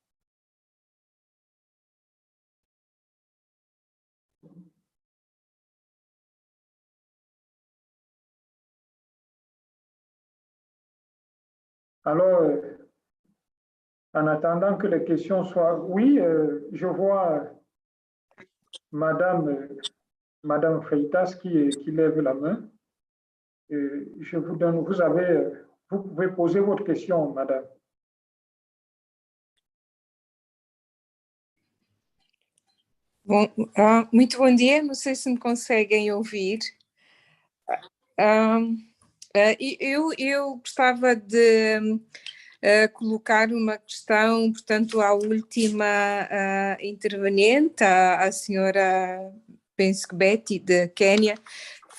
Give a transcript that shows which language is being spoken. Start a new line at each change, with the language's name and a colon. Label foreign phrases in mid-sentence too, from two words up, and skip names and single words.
French: Alors, en attendant que les questions soient... Oui, je vois Madame Freitas qui lève la main. Je vous donne, vous pouvez poser votre question, Madame.
Portuguese: Bom, muito bom dia, não sei se me conseguem ouvir. Eu gostava de colocar uma questão, portanto, à última interveniente, à senhora, penso que Betty, de Quênia, que